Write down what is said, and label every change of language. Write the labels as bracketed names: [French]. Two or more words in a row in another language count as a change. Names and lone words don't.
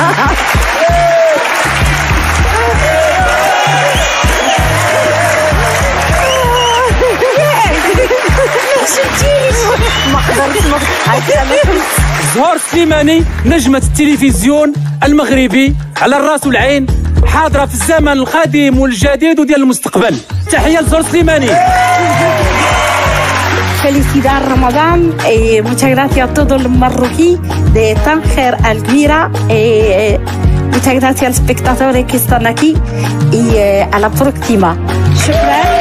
[Arabic] ما قدرتش زهور سليماني نجمة التلفزيون المغربي على الراس والعين. الحاضره في الزمن القديم والجديد وديال المستقبل. تحيه لزهور سليماني. [Spanish] Felicidad Ramadan, muchas gracias a todos los marroquíes de Tánger, Almira, muchas gracias a los espectadores que están aquí y a la próxima. [Arabic] شكرا.